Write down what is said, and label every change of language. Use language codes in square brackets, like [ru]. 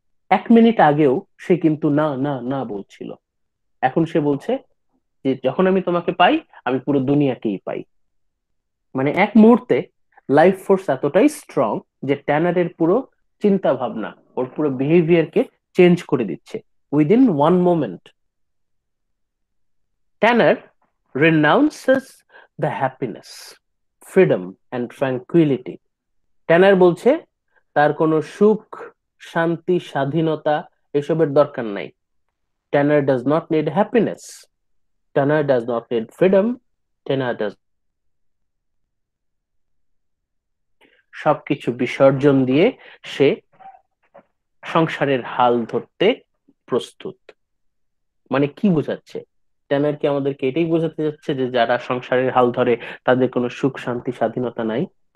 [bn] 1 minute আগেও সে কিন্তু না না না বলছিল, এখন সে বলছে যে যখন আমি তোমাকে পাই, আমি পুরো দুনিয়াকেই পাই। মানে এক মুহূর্তে লাইফ ফোর্স এতটাই স্ট্রং যে ট্যানারের পুরো চিন্তা ভাবনা, ওর পুরো বিহেভিয়ারকে চেঞ্জ করে দিচ্ছে [en] Within one moment. Tanner renounces the happiness freedom and tranquility. [bn] ট্যানার বলছে তার কোনো সুখ, শান্তি, স্বাধীনতা এসবের দরকার নাই। [en] Tanner does not need happiness. Tanner does not need freedom. [bn] ট্যানার does সবকিছু বিসর্জন দিয়ে সে সংসারের হাল ধরতে প্রস্তুত। মানে কি বোঝাচ্ছে? ট্যানার কি আমাদেরকে এটাই বোঝাতে যাচ্ছে যে যারা সংসারের হাল ধরে তাদের কোনো সুখ, শান্তি, স্বাধীনতা নাই?